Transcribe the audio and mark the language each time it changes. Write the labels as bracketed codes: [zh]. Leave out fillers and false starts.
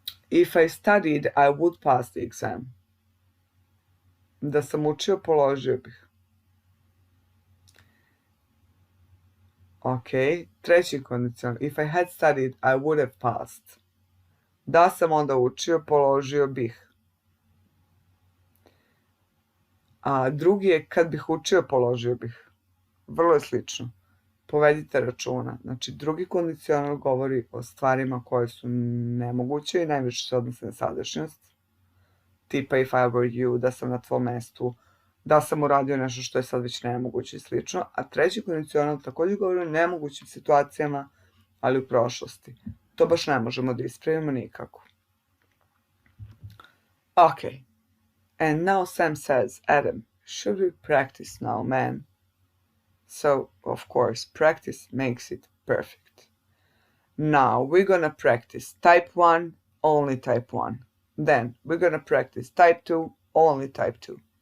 [en] If I studied, I would pass the exam. [sr] Da sam učio, položio bih. [en] Ok, [sr] treći kondicional. [en] If I had studied, I would have passed. [sr] Da sam onda učio, položio bih. A drugi je kad bih učio, položio bih. Vrlo je slično. Povedite računa. Znači, drugi kondicional govori o stvarima koje su nemoguće i najviše se odnose na sadašnjost. Tipa [en] if I were you, [sr] da sam na tvom mestu, da sam uradio nešto što je sad već nemoguće i slično. A treći kondicional također govori o nemogućim situacijama, ali u prošlosti. To baš ne možemo da ispravimo nikako. Ok. [en] And now Sam says, Adam, should we practice now, man? So, of course, practice makes it perfect. Now, we're gonna practice type 1, only type 1. Then, we're gonna practice type 2, only type 2.